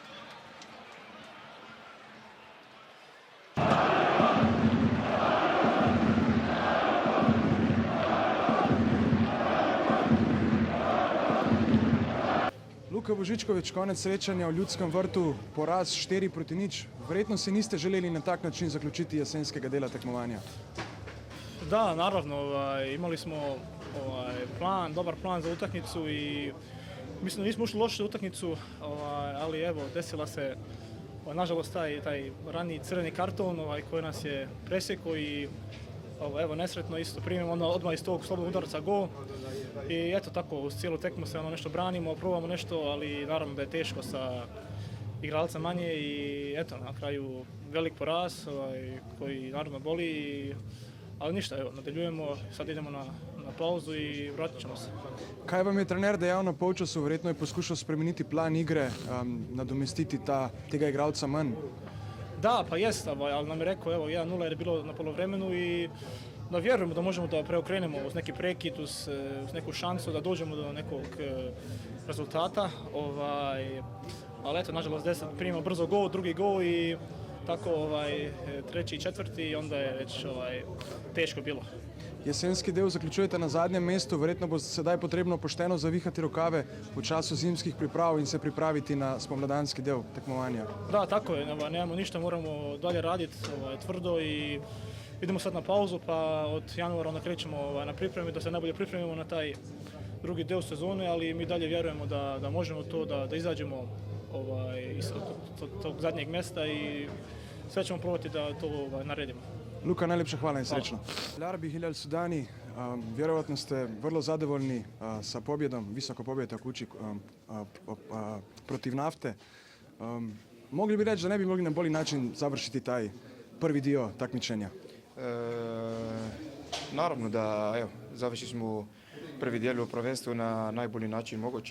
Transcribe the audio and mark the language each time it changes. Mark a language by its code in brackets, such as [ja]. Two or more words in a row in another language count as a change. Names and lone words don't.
[sl] Luka Božičković, konec srečanja v Ljudskem vrtu, poraz 4-0. Verjetno si niste želeli na tak način zaključiti jesenskega dela tekmovanja. [hr] Da, naravno, imali smo dobar plan za utakmicu i mislim da nismo ušli loše u utakmicu, ali evo, desila se nažalost taj raniji crveni karton koji nas je presjekao i evo, nesretno isto primimo odmah iz tog slobodnog udarca gol. I eto tako, uz cijelu tekmu se nešto branimo, probamo nešto, ali naravno da je teško sa igralca manje i eto, na kraju velik poraz koji naravno boli, ali ništa, evo, nadaljujemo, sad idemo na pauzu i vratit ćemo se. [sl] Kaj vam je trener dejal na polčasu? Verjetno je poskušal spremeniti plan igre, nadomestiti tega igralca manj. [hr] Da, pa jest, ali nam je rekao, evo, 1-0 je bilo na polovremenu i da vjerujemo da možemo da preokrenemo uz neki prekid, uz neku šansu da dođemo do nekog rezultata. Ali eto, nažalost, 10 primimo brzo gol, drugi gol i tako treći i četvrti i onda je već teško bilo. [sl] Jesenski del zaključujete na zadnjem mestu, verjetno bo sedaj potrebno pošteno zavihati rokave v času zimskih priprav in se pripraviti na spomladanski del tekmovanja. [hr] Da, tako je, nemamo ništa, moramo dalje raditi tvrdo i idemo sad na pauzu, pa od januara onda krećemo na pripremi, da se najbolje pripremimo na taj drugi del sezone, ali mi dalje vjerujemo da možemo to, da izađemo iz tog zadnjeg mjesta i sve ćemo probati da to naredimo. [sl] Luka, najlepša hvala in srečno. [bs] Larbi Hilal Sudani, vjerovatno ste vrlo zadovoljni sa pobjedom, visoko pobjeda u kući protiv Nafte. Mogli bi reći da ne bi mogli na bolji način završiti taj prvi dio takmičenja? Naravno da, evo, završili smo prvi dijel u prvenstvu na najbolji način moguće.